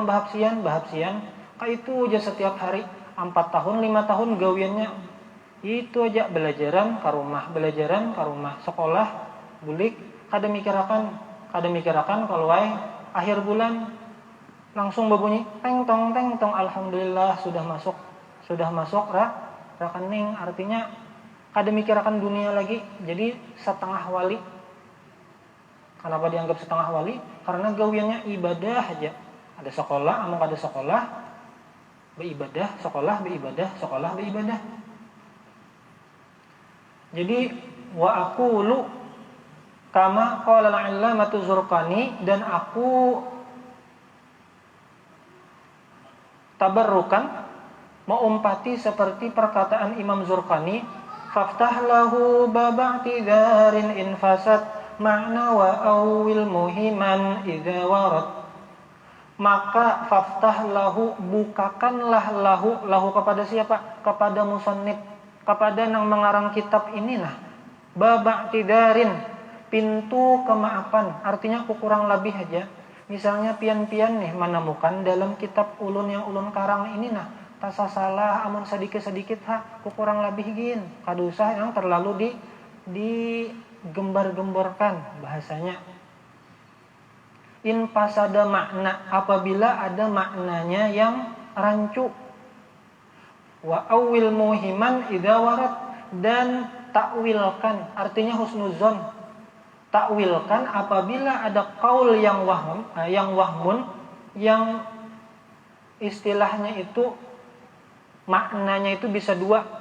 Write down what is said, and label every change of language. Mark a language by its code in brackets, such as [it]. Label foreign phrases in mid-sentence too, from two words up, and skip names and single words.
[bjn] bahapsian, kayak itu aja setiap hari 4 tahun, 5 tahun gawiannya itu aja belajaran ke rumah, sekolah, bulik, kada mikirakan kalau akhir bulan langsung berbunyi teng tong, alhamdulillah sudah masuk rekening, artinya kada mikirakan dunia lagi, jadi setengah wali. Kenapa dianggap setengah wali? Karena gawiannya ibadah aja. Ada sekolah, among ada sekolah, beribadah, sekolah, beribadah. [ar] Jadi وأقول كما قال العلامة زرقاني, dan aku tabarrukan mengumpati seperti perkataan Imam Zurqani, فافتح له باب اعتذار إن فسد معنى وأول موهما إذا ورد. [bjn] Maka [ar] فافتح له, [bjn] bukakanlah lahu kepada siapa? Kepada musannif, kepada yang mengarang kitab ini [ar] باب اعتذار, [bjn] pintu kemaafan, artinya kurang lebih aja. Misalnya pian-pian nih menemukan dalam kitab ulun yang ulun karang ini tasa salah amun sedikit-sedikit kurang lebih gin, kada usah yang terlalu gembar-gemborkan bahasanya. [ar] إن فسد معنى, [bjn] apabila ada maknanya yang rancu. [ar] وأول موهما إذا ورد, [bjn] dan takwilkan, artinya husnuzon. Takwilkan apabila ada qaul yang wahmun, yang istilahnya itu maknanya itu bisa dua.